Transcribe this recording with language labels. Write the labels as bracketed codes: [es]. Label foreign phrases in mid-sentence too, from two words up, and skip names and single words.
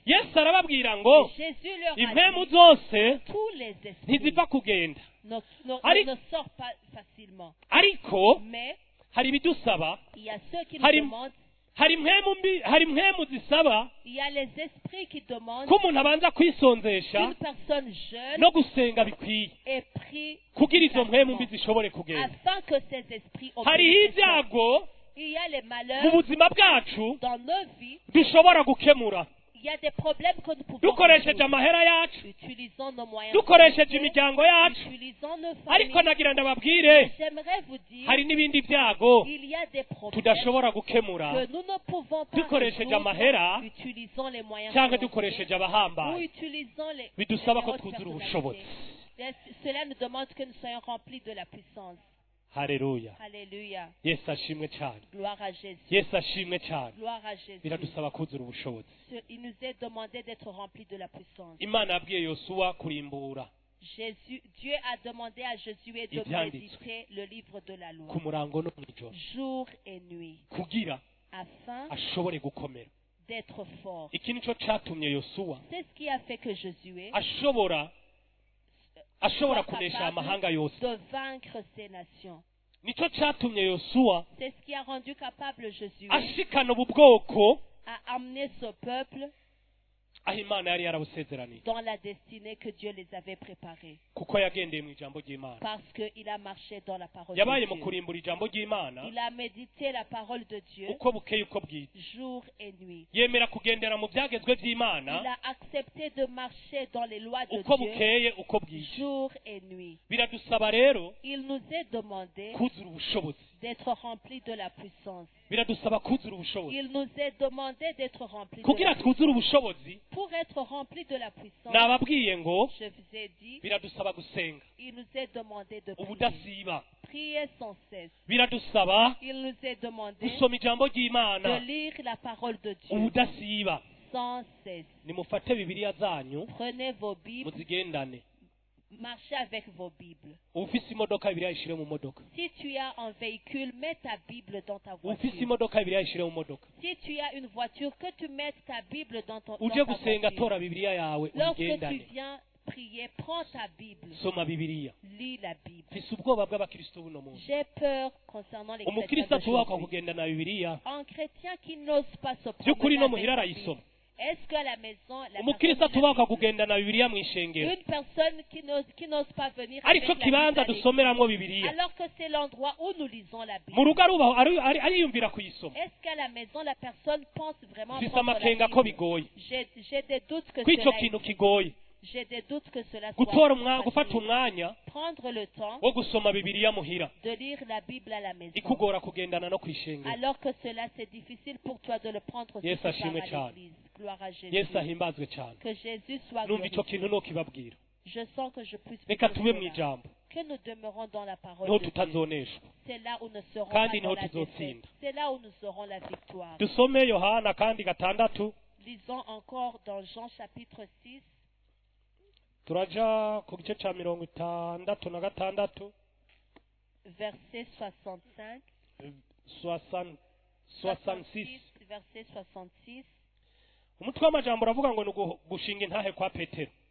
[rn] yesu arababwira ngo [fr] Et Jésus leur a [rn] impwemu [fr] dit, [rn] zose [fr] tous les esprits [rn] ntiziva kugenda, [fr] ne sortent pas facilement. [rn] ariko [fr] Mais [rn] hari ibidusaba, [fr] il y a ceux qui nous [rn] Hari- [fr] demandent, [rn] hari impwemu zisaba [fr] il y a les esprits qui demandent [rn] ko umuntu abanza kwisonzesha [fr] qu'une personne jeune [rn] no gusenga bikwiye [fr] ait pris [rn] kugira izo mpwemu mbi zishobore kugenda. [fr] afin que ces esprits [rn] hariho [fr] obéissent. [rn] ibyago [fr] Il y a les [rn] mu [fr] malheurs [rn] buzima bwacu [fr] dans nos vies. [rn] dushobora gukemura [fr] Il y a des problèmes que nous pouvons [rn] dukoresheje [fr] résoudre. [rn] amahera yacu, [fr] Utilisons nos moyens [rn] dukoresheje [fr] financiers, [rn] imiryango yacu, [fr] utilisons nos [rn] ariko [fr] familles. [rn] nagira ndababwire [fr] J'aimerais vous dire, [rn] hari n'ibindi byago [fr] il y a des problèmes [rn] tudashobora gukemura [fr] que nous ne pouvons pas [rn] dukoresheje [fr] résoudre. [rn] amahera [fr] Utilisons les moyens [rn] cyangwa [fr] financiers [rn] dukoresheje [fr] ou [rn] abahambaye. [fr] utilisons les [rn] Bidusaba ko [fr] hautes [rn] twuzura [fr] personnalités. [rn] ubushobozi. [fr] Cela nous demande que nous soyons remplis de la puissance. [rn] Haleluya, [fr] Alléluia. [rn] yesu ashimwe cyane, [fr] Gloire à Jésus. [rn] yesu ashimwe cyane. [fr] Gloire à Jésus. [rn] Biradusaba kuzura ubushobozi. [fr] Il nous est demandé d'être remplis de la puissance. [rn] Imana yabwiye yosuwa kurimbura [fr] Dieu a demandé à Josué de [rn] Ibyanditswe. [fr] méditer le livre de la loi, [rn] ku murango no mw'ijoro [fr] jour et nuit, [rn] kugira [fr] afin [rn] ashobore gukomera. [fr] d'être fort. [rn] Iki nico catumye yosuwa [fr] C'est ce qui a fait que Josué [rn] ashobora [fr] soit [rn] kunesha [fr] capable [rn] amahanga yose. [fr] de vaincre ces nations. [rn] Nico catumye yosuwa [fr] C'est ce qui a rendu capable Josué [rn] ashikana ubu bwoko [fr] à amener ce peuple [rn] aho Imana yari yarabusezeraniye, [fr] dans la destinée que Dieu les avait préparée. [rn] kuko yagendeye mu ijambo ry'Imana. [fr] Parce qu'il a marché dans la parole [rn] Yabaye [fr] de [rn] mu [fr] Dieu. [rn] kurimbura ijambo ry'Imana [fr] Il a médité la parole de Dieu [rn] uko bukeye uko bwije, [fr] jour et nuit. [rn] yemera kugendera mu byagezwe [fr] Il [rn] by'Imana [fr] a accepté de marcher dans les lois de [rn] uko [fr] Dieu [rn] bukeye uko bwije. [fr] jour et nuit. [rn] Biradusaba rero [fr] Il nous est demandé [rn] kuzura ubushobozi, [fr] d'être remplis de la puissance. [rn] biradusaba kuzura ubushobozi. [fr] Il nous est demandé d'être remplis de [rn] Kugira [fr] la [rn] twuzure [fr] puissance. [rn] ubushobozi, [fr] Pour être remplis de la puissance, [rn] nababwiye ngo [fr] je vous ai dit, [rn] biradusaba gusenga [fr] il nous est demandé de prier. [rn] ubudasiba, [fr] Prier sans cesse. [rn] biradusaba [fr] Il nous est demandé [rn] gusoma ijambo [fr] de [rn] ry'Imana [fr] lire la parole de Dieu [rn] ubudasiba. [fr] sans cesse. [rn] Nimufate bibiliya zanyu [fr] Prenez vos Bibles, [rn] muzigendane. [fr] marchez avec vos Bibles. [rn] ufise imodoka bibiliya ishire mu modoka, [fr] Si tu as un véhicule, mets ta Bible dans ta [rn] ufise [fr] voiture. [rn] imodoka bibiliya ishire mu modoka. [fr] Si tu as une voiture, que tu mettes ta Bible dans ta [rn] uje gusenga [fr] voiture. [rn] tora bibiliya yawe [fr] Lorsque tu [rn] uyigendane, [fr] viens prier, prends ta Bible, [rn] soma bibiliya. [fr] lis la Bible. [rn] mfise ubwoba bw'abakristo buno munsi. [fr] J'ai peur concernant les chrétiens [rn] umukristo atubaha [fr] d'aujourd'hui. [rn] kugenda na bibiliya [fr] Un chrétien qui n'ose pas se [rn] by'ukuri [fr] promener [rn] no [fr] avec [rn] muhira [fr] sa Bible. [rn] arayisoma. [fr] Est-ce qu'à la maison, la [rn] umukristo [fr] personne lit [rn] atubaha [fr] la Bible? [rn] kugenda na bibiliya mu ishengero, [fr] Une personne qui n'ose pas venir avec [rn] ariko [fr] la Bible [rn] kibanza [fr] à l'église, [rn] dusomeramwo bibiliya [fr] alors que c'est l'endroit où nous lisons la Bible. [rn] mu rugo arubaho ariyumvira kuyisoma. [fr] Est-ce qu'à la maison, la personne pense vraiment [rn] mfise [fr] prendre la [rn] amakenga ko [fr] Bible? [rn] bigoye, [fr] J'ai des doutes que [rn] ko ico [fr] cela [rn] kintu kigoye [fr] J'ai des doutes que cela soit [rn] gutora [fr] facile. [rn] gufata umwanya [fr] Prendre le temps [rn] wo gusoma bibiliya muhira [fr] de lire la Bible à la maison. [rn] ikugora kugendana no kwishengera. [fr] Alors que cela, c'est difficile pour toi de le prendre aussi [rn] Yesu [fr] par [rn] ashimwe [fr] à [rn] cyane. [fr] l'église. Gloire à Jésus. [rn] yesu ahimbazwe cyane. [fr] Que Jésus soit [rn] numva ico [fr] glorifié. [rn] kintu no kibabwira. [fr] Je sens que je puisse vous [rn] Reka [fr] dire [rn] tube mu [fr] cela. [rn] ijambo, [fr] Que nous demeurons dans la parole [rn] niho [fr] de Dieu. [rn] tutazoneshwa. [fr] C'est là où nous serons [rn] Kandi [fr] pas dans [rn] niho [fr] la [rn] tuzotsinda. [fr] défaite. C'est là où nous aurons la victoire. [rn] dusome yohana kandi gatandatu, [fr] Lisons encore dans Jean chapitre 6, [rn] turaja ku gice ca 66, [fr] verset 65. 66. Verset 66. [rn] umutwe w'amajambo uravuga ngo ni gushinga intahe kwa petero.